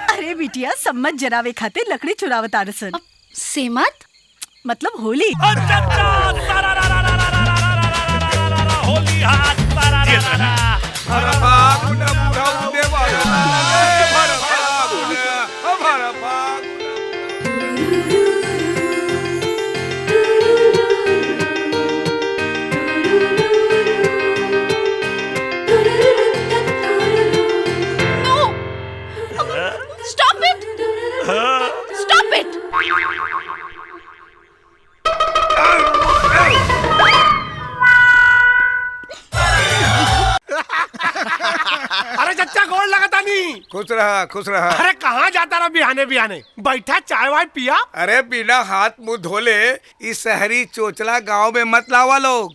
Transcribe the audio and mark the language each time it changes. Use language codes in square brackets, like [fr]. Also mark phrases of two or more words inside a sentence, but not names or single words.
[bho] अरे बिटिया, सम्मत जरावे खाते लकड़ी चुरावत आरसन। सेमत मतलब होली। होली हाथ हर फागुन बुढ़ऊ देवारा, हर फागुन, हर फागुन। [en] Stop it! Stop it! [bho] अरे चच्चा गोड़ लगाता नहीं। खुश रहा, खुश रहा। अरे कहाँ जाता रहा बिहाने बिहाने? बैठा चाय वाय पिया? अरे बिना हाथ मुंह धोले इस शहरी चोचला गांव में मत लावा लोग।